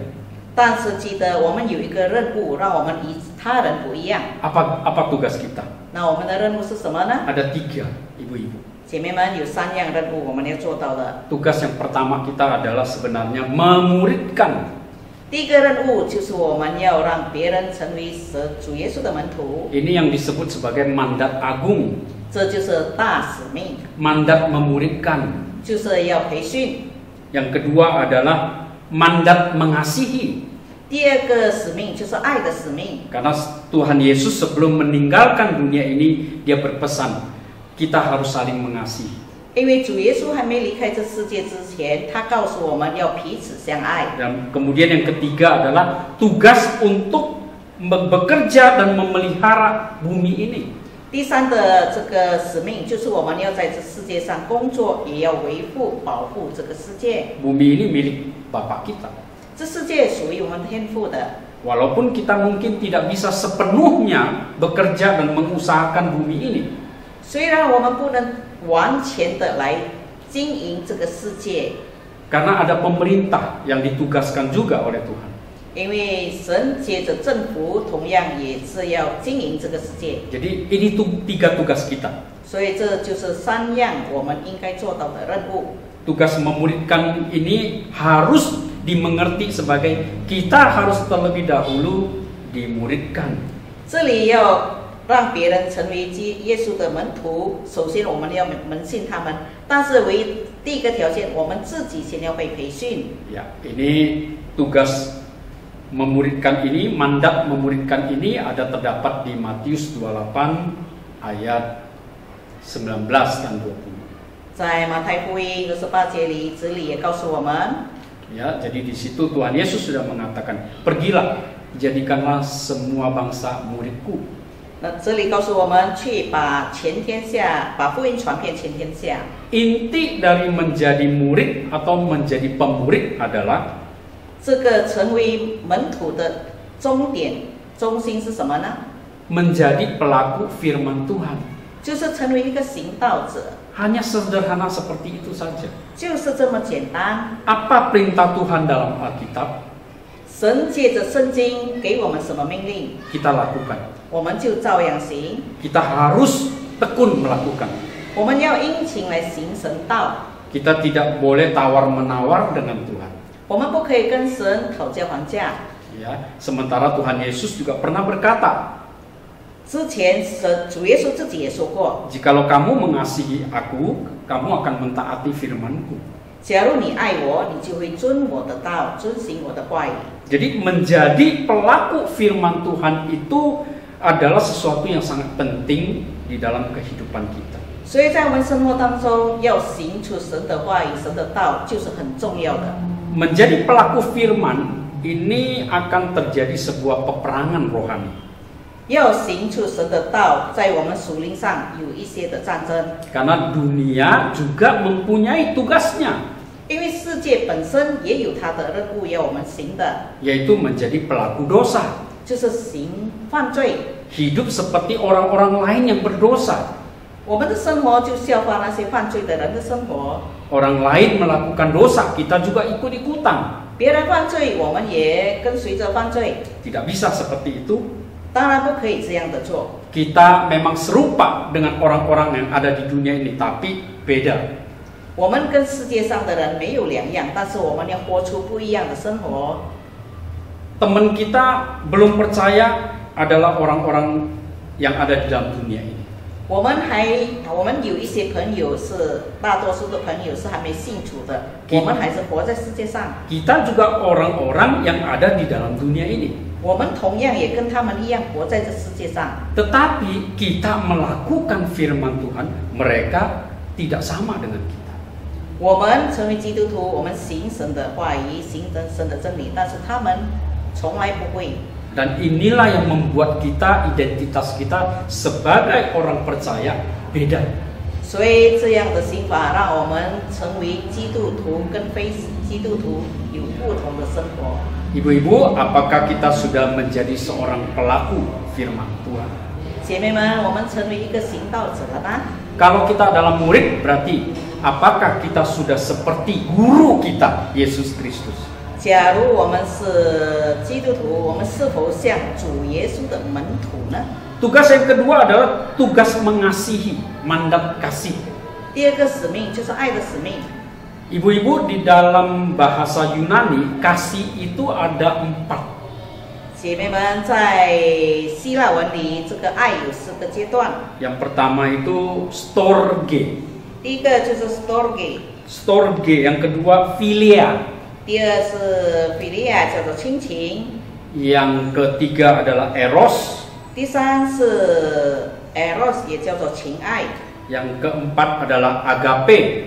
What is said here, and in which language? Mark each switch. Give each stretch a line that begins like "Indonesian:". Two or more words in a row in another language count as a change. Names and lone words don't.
Chinese: 但是记得我们有一个任务，让我们与他人不一样。
Indonesian: Apa tugas kita?
Chinese: 那我们的任务是什么呢？
Indonesian: Ada 3, ibu-ibu.
Chinese: 姐妹们，有3样任务我们要做到的。
Indonesian: Tugas yang pertama kita adalah sebenarnya memuridkan.
Chinese: 第一个任务就是我们要让别人成为主耶稣的门徒，
Indonesian: Ini yang disebut sebagai mandat agung.
Chinese: 这就是大使命，
Indonesian: Mandat memuridkan.
Chinese: 就是要培训。
Indonesian: Yang kedua adalah mandat mengasihi.
Chinese: 第二个使命就是爱的使命，
Indonesian: Karena Tuhan Yesus sebelum meninggalkan dunia ini, dia berpesan, kita harus saling mengasihi.
Chinese: 因为主耶稣还没离开这世界之前，他告诉我们要彼此相爱。
Indonesian: Dan kemudian yang ketiga adalah tugas untuk bekerja dan memelihara bumi ini.
Chinese: 第三的这个使命就是我们要在这世界上工作，也要维护、保护这个世界。
Indonesian: Bumi ini milik Bapa kita.
Chinese: 这世界属于我们天父的，
Indonesian: Walaupun kita mungkin tidak bisa sepenuhnya bekerja dan mengusahakan bumi ini.
Chinese: 虽然我们不能完全的来经营这个世界，
Indonesian: Karena ada pemerintah yang ditugaskan juga oleh Tuhan.
Chinese: 因为神接着政府同样也是要经营这个世界，
Indonesian: Jadi ini 3 tugas kita.
Chinese: 所以这就是3样我们应该做到的任务。
Indonesian: Tugas memuridkan ini harus dimengerti sebagai kita harus terlebih dahulu dimuridkan.
Chinese: 这里要让别人成为耶稣的门徒，首先我们要门信他们，但是第一个条件，我们自己先要被培训。
Indonesian: Ya, ini tugas memuridkan ini, mandat memuridkan ini ada terdapat di Matius 28 ayat 19 dan 20.
Chinese: 在马太福音28节里，这里也告诉我们，
Indonesian: Ya, jadi di situ Tuhan Yesus sudah mengatakan, pergilah, jadikanlah semua bangsa muridku.
Chinese: 那这里告诉我们去把福音传遍全天下。
Indonesian: Inti dari menjadi murid atau menjadi pemurid adalah
Chinese: 这个成为门徒的终心是什么呢？
Indonesian: menjadi pelaku firman Tuhan.
Chinese: 就是成为一个行道者，
Indonesian: Hanya sederhana seperti itu saja.
Chinese: 就是这么简单。
Indonesian: Apa perintah Tuhan dalam Alkitab?
Chinese: 神借着圣经给我们什么命令，
Indonesian: Kita lakukan.
Chinese: 我们就照样行。
Indonesian: Kita harus tekun melakukan.
Chinese: 我们要殷勤来行神道，
Indonesian: Kita tidak boleh tawar-menawar dengan Tuhan.
Chinese: 我们不可以跟神讨价还价。
Indonesian: Ya, sementara Tuhan Yesus juga pernah berkata,
Chinese: 之前主耶稣自己也说过，
Indonesian: jikalau kamu mengasihi aku, kamu akan mentaati firman-Ku.
Chinese: 假如你爱我，你就会遵我的道，遵行我的话语。
Indonesian: Jadi menjadi pelaku firman Tuhan itu adalah sesuatu yang sangat penting di dalam kehidupan kita.
Chinese: 所以在我们生活当中，要行出神的话语、神的道，就是很重要的。
Indonesian: Menjadi pelaku firman ini akan terjadi sebuah peperangan rohani.
Chinese: 要行出神的道，在我们属灵上有一些的战争，
Indonesian: Karena dunia juga mempunyai tugasnya,
Chinese: 因为世界本身也有它的任务要我们行的，
Indonesian: yaitu menjadi pelaku dosa.
Chinese: 就是行犯罪。
Indonesian: Hidup seperti orang-orang lain yang berdosa.
Chinese: 我们的生活就效法那些犯罪的人的生活，
Indonesian: Orang lain melakukan dosa, kita juga ikut-ikutan.
Chinese: 别人犯罪，我们也跟随着犯罪。
Indonesian: Tidak bisa seperti itu.
Chinese: 当然不可以这样的做。
Indonesian: Kita memang serupa dengan orang-orang yang ada di dunia ini, tapi beda.
Chinese: 我们跟世界上的人没有两样，但是我们要活出不一样的生活。
Indonesian: Teman kita belum percaya adalah orang-orang yang ada di dalam dunia ini.
Chinese: 我们有一些朋友是大多数的朋友是还没信主的，我们还是活在世界上。
Indonesian: Kita juga orang-orang yang ada di dalam dunia ini.
Chinese: 我们同样也跟他们一样活在这世界上，
Indonesian: Tetapi kita melakukan firman Tuhan, mereka tidak sama dengan kita.
Chinese: 我们成为基督徒，我们行神的话语，行神的真理，但是他们从来不会。
Indonesian: Dan inilah yang membuat kita, identitas kita sebagai orang percaya beda.
Chinese: 所以这样的行法让我们成为基督徒跟非基督徒有不同的生活。
Indonesian: Ibu-ibu, apakah kita sudah menjadi seorang pelaku firman Tuhan?
Chinese: 姐妹们，我们成为一个行道者了吗？
Indonesian: Kalau kita adalah murid, berarti apakah kita sudah seperti guru kita, Yesus Kristus?
Chinese: 假如我们是基督徒，我们是否像主耶稣的门徒呢？
Indonesian: Tugas yang kedua adalah tugas mengasihi, mandat kasih.
Chinese: 第二个使命就是爱的使命。
Indonesian: Ibu-ibu, di dalam bahasa Yunani, kasih itu ada 4.
Chinese: 姐妹们，在希腊文里，这个爱有4个阶段。
Indonesian: Yang pertama itu storge.
Chinese: 第一个就是 storge，
Indonesian: Storge, yang kedua philia.
Chinese: 第二是 philia， 叫做亲情。
Indonesian: Yang ketiga adalah eros.
Chinese: 第三是 eros， 也叫做情爱。
Indonesian: Yang keempat adalah agape.